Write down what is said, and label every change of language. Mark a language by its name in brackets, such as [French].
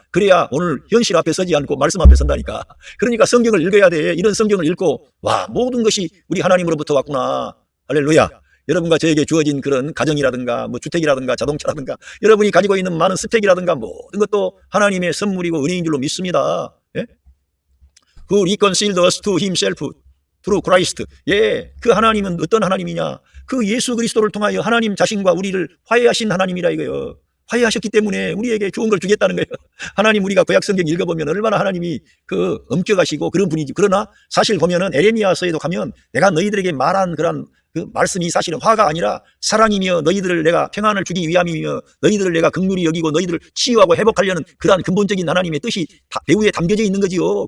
[Korean] 그래야 오늘 현실 앞에 서지 않고 말씀 앞에 선다니까. 그러니까 성경을 읽어야 돼. 이런 성경을 읽고 와, 모든 것이 우리 하나님으로부터 왔구나. 할렐루야. 여러분과 저에게 주어진 그런 가정이라든가 뭐 주택이라든가 자동차라든가 여러분이 가지고 있는 많은 스펙이라든가 모든 것도 하나님의 선물이고 은혜인 줄로 믿습니다. 예? [English] Who reconciled us to himself through Christ. [Korean] 예, 그 하나님은 어떤 하나님이냐? 그 예수 그리스도를 통하여 하나님 자신과 우리를 화해하신 하나님이라 이거예요. 화해하셨기 때문에 우리에게 좋은 걸 주겠다는 거예요. 하나님 우리가 구약 성경 읽어보면 얼마나 하나님이 그 엄격하시고 그런 분이지. 그러나 사실 보면은 에레미야서에도 가면 내가 너희들에게 말한 그런 그 말씀이 사실은 화가 아니라 사랑이며 너희들을 내가 평안을 주기 위함이며 너희들을 내가 긍휼히 여기고 너희들을 치유하고 회복하려는 그러한 근본적인 하나님의 뜻이 배후에 담겨져 있는 거지요.